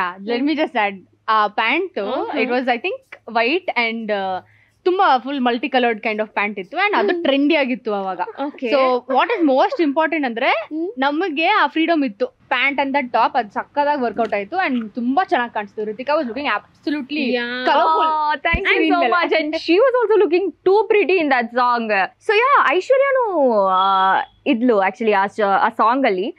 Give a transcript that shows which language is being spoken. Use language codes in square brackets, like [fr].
[en] Let me just add, ಆ pant it was I think white and ತುಂಬಾ full multi coloured kind of pant ಇತ್ತು. And [kn] ಅದು trendy ಆಗಿತ್ತು ಅವಾಗ. [en] so what is most important [kn] ಅಂದ್ರೆ ನಮಗೆ ಆ ಫ್ರೀಡಮ್ ಇತ್ತು. ಪ್ಯಾಂಟ್ ಅಂಡ್ ದಟ್ ಟಾಪ್ ಅದು ಸಕ್ಕದಾಗಿ ವರ್ಕೌಟ್ ಆಯ್ತು ಅಂಡ್ ತುಂಬಾ ಚೆನ್ನಾಗಿ ಕಾಣಿಸ್ತು. [en] Ritika was looking absolutely colourful. Thank you so much. And she was also looking too pretty in that song. So yeah, [kn] ಐಶ್ವರ್ಯನು ಇದ್ಲು ಆಕ್ಚುಲಿ ಆ ಸಾಂಗ್ ಅಲ್ಲಿ.